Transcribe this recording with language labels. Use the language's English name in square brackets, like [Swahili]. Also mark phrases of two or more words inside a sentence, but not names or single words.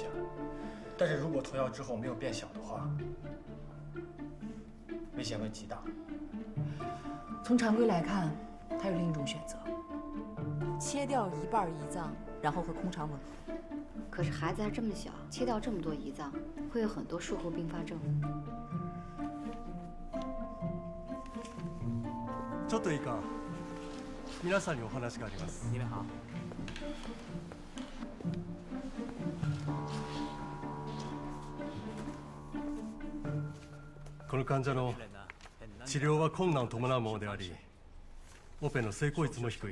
[Chinese] 但是如果投药之后没有变小的话，危险会极大。从常规来看，还有另一种选择，切掉一半胰脏，然后和空肠吻合。可是孩子还这么小，切掉这么多胰脏，会有很多术后并发症。 [Japanese] ちょっといいか。皆さんにお話があります。 [Chinese] 你们好。 [Japanese] この患者の治療は困難を伴うものであり、オペの成功率も低い。